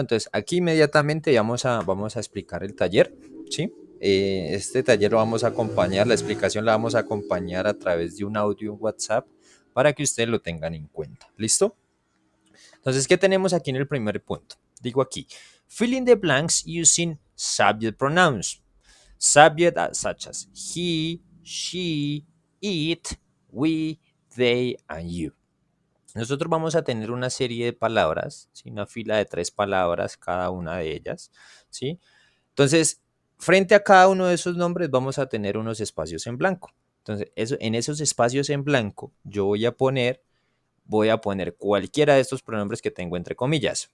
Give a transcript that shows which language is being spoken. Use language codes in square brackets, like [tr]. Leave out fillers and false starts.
[es] Entonces aquí inmediatamente vamos a explicar el taller, ¿sí? Este taller lo vamos a acompañar, la explicación la vamos a acompañar a través de un audio en WhatsApp para que ustedes lo tengan en cuenta. ¿Listo? Entonces, ¿qué tenemos aquí en el primer punto? Digo aquí, [en] fill in the blanks using subject pronouns. Subject such as he, she, it, we, they, and you. [es] Nosotros vamos a tener una serie de palabras, ¿sí? Una fila de 3 palabras cada una de ellas, ¿sí? Entonces, frente a cada uno de esos nombres vamos a tener unos espacios en blanco. Entonces, en esos espacios en blanco yo voy a poner cualquiera de estos pronombres que tengo entre comillas.